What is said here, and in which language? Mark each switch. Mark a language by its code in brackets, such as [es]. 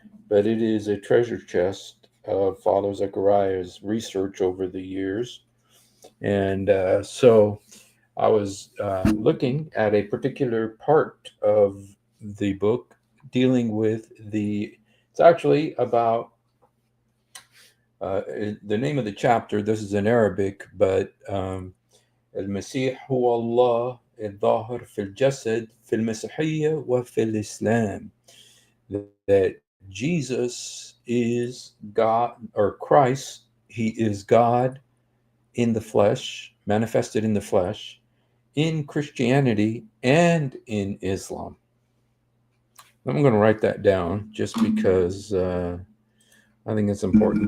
[en] But it is a treasure chest of Father Zechariah's research over the years. And so I was looking at a particular part of the book dealing with it's actually about the name of the chapter. This is in Arabic, but [ar] المسيح هو الله الظاهر في الجسد في المسيحية وفي الإسلام. [en] That Jesus is God, or Christ, he is God in the flesh, manifested in the flesh, in Christianity and in Islam. I'm going to write that down just because I think it's important.